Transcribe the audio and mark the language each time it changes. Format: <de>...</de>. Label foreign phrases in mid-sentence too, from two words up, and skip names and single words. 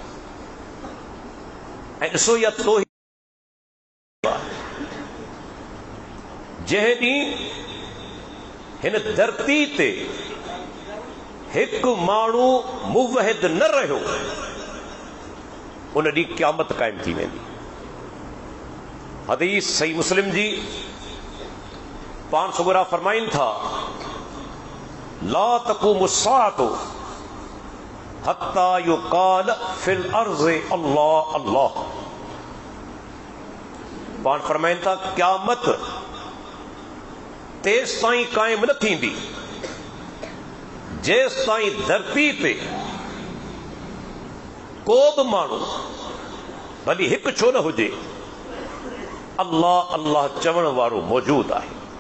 <sd>ऐं ॾिसो इहा तौहीद जंहिं ॾींहुं हिन धरती ते हिकु माण्हू मुवहिद न रहियो उन ॾींहुं क़यामत क़ाइमु थी वेंदी। हदीस सही मुस्लिम जी पाण सुगरा फरमाइनि था</sd> <ar>لا تقوم الساعة حتى يقال في الأرض الله الله.</ar> <sd>पाण फरमाइनि था क़यामत तेस ताईं कायम न थींदी जेस ताईं धरती ते को बि माण्हू भली हिकु छो न हुजे अल्लाह अल्लाह चवण वारो मौजूद आहे।</sd>